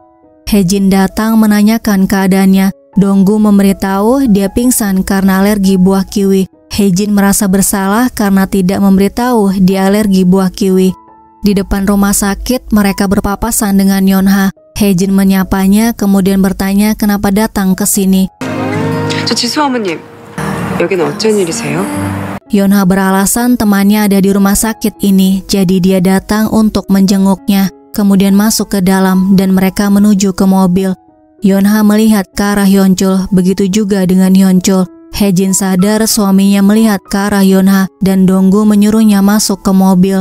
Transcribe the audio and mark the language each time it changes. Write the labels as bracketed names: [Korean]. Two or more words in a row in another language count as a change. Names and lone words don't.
[Indonesian] Haejin datang menanyakan keadaannya. Donggu memberitahu dia pingsan karena alergi buah kiwi. Haejin merasa bersalah karena tidak memberitahu dia alergi buah kiwi. Di depan rumah sakit, mereka berpapasan dengan Yonha. Haejin menyapanya, kemudian bertanya kenapa datang ke sini. [Korean] 저 지수 어머님, 여기는 어쩐 일이세요? [Indonesian] Yonha beralasan temannya ada di rumah sakit ini, jadi dia datang untuk menjenguknya. Kemudian masuk ke dalam dan mereka menuju ke mobil. Yonha melihat ke arah Hyunchul, begitu juga dengan Hyunchul. Haejin sadar suaminya melihat ke arah Yonha dan Donggu menyuruhnya masuk ke mobil.